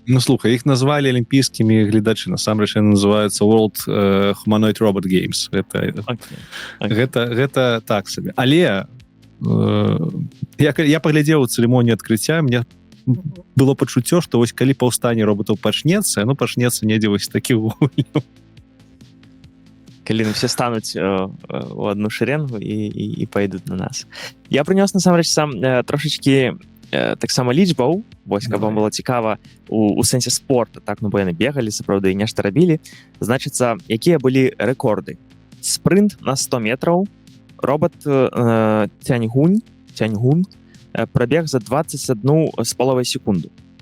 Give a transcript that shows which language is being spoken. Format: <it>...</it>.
<be>Ну, слухай, іх назвалі алімпійскімі гледачы. Насамрэч, яны называюцца World Humanoid Robot Games. Гэта так сабе. Але я паглядзеў цырымонію адкрыцця, мне было пачуццё, што вось калі паўстанне робатаў пачнецца, яно пачнецца недзе вось такіх гульняў. Калі</be> <ru>все стануць у одну шеренгу і пойдут на нас.</ru> <be>Я прынёс насамрэч сам трошечки таксама лічбаў, вось, каб вам было цікава у сэнсе спорта, так, ну, бо яны бегалі, сапраўды, і нешта рабілі. Значыцца, якія былі рэкорды? Спрынт на 100 метраў, робот Тяньгун прабег за 21,5 секунду.</be>